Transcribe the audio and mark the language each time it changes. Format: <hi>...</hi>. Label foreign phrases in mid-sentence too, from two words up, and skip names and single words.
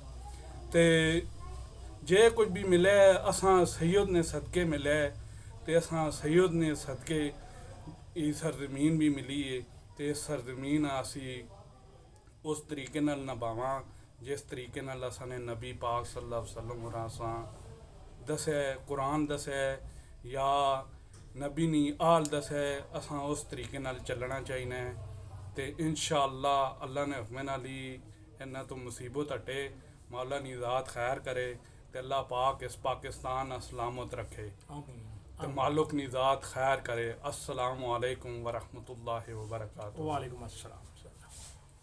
<pa>ਤੇ ਜੇ ਕੁਝ ਵੀ ਮਿਲੇ ਅਸਾਂ ਸੈयद ਨੇ ਸਦਕੇ ਮਿਲੇ ਤੇ ਅਸਾਂ ਸੈयद ਨੇ ਸਦਕੇ ਇਹ ਸਰਜ਼ਮੀਨ ਵੀ ਮਿਲੀ ਹੈ ਤੇ ਇਸ ਸਰਜ਼ਮੀਨ ਅਸੀਂ ਉਸ ਤਰੀਕੇ ਨਾਲ ਨਿਭਾਵਾਂ ਜਿਸ ਤਰੀਕੇ ਨਾਲ ਅਸਾਂ ਨੇ ਨਬੀ ਪਾਕ</pa> <ar>صلى الله عليه وسلم</ar> <pa>ਹੋਰਾਂ ਅਸਾਂ ਦੱਸਿਆ ਕੁਰਾਨ ਦੱਸਿਆ ਜਾਂ ਨਬੀ ਨੀ ਆਲ ਦੱਸਿਆ ਅਸਾਂ ਉਸ ਤਰੀਕੇ ਨਾਲ ਚੱਲਣਾ ਚਾਹੀਦਾ ਹੈ। ਤੇ</pa> <ar>إن شاء الله</ar> <pa>ਨੇ ਹੁਕਮ ਨਾਲ ਹੀ ਇਹਨਾਂ ਤੋਂ ਮੁਸੀਬਤ ਹਟੇ। ਮੌਲਾ ਨੀ ਜ਼ਾਤ ਖ਼ੈਰ ਕਰੇ ਤੋ ਅੱਲਾਹ ਪਾਕ ਇਸ ਪਾਕਿਸਤਾਨ ਸਲਾਮਤ ਰੱਖੇ ਤੋ ਮਾਲਿਕ ਨੀ ਜ਼ਾਤ ਖ਼ੈਰ ਕਰੇ।</pa> <ar>السلام عليكم ورحمة الله وبركاته. وعليكم السلام.</ar>